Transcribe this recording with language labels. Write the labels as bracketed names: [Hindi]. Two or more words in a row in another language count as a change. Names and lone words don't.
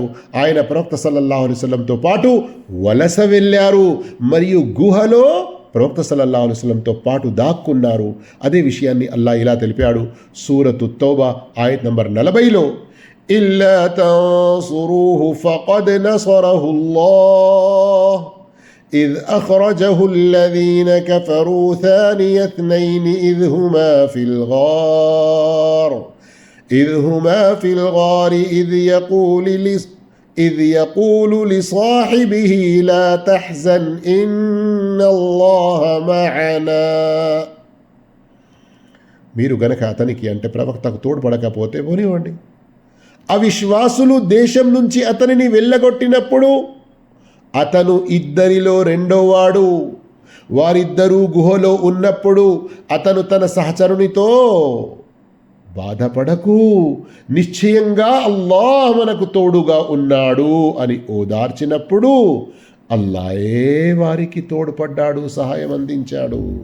[Telugu] ఆయన ప్రవక్త [Arabic] صلى الله عليه وسلم [Telugu] పాటు వలస వెళ్ళారు మరియు గుహలో ప్రవక్త [Arabic] صلى الله عليه وسلم [Telugu] పాటు దాక్కున్నారు. అదే విషయాన్ని అల్లాహ్ ఇలా తెలిపాడు సూరతు తౌబా ఆయత్ నంబర్ 40లో, [Arabic] إلا تنصروه فقد نصره الله إذ أخرجه الذين كفروا ثاني اثنين إذ هما في الغار إذ يقول لصاحبه لا تحزن إن الله معنا. [Telugu] మీరు గనక అతనికి అంటే ప్రవక్తకు తోడ్పడకపోతే పోనివ్వండి. అవిశ్వాసులు దేశం నుంచి అతనిని వెళ్ళగొట్టినప్పుడు అతను ఇద్దరిలో రెండోవాడు. వారిద్దరూ గుహలో ఉన్నప్పుడు అతను తన సహచరునితో, బాధపడకు, నిశ్చయంగా అల్లాహ్ మనకు తోడుగా ఉన్నాడు అని ఓదార్చినప్పుడు అల్లాహే వారికి తోడ్పడ్డాడు, సహాయం అందించాడు.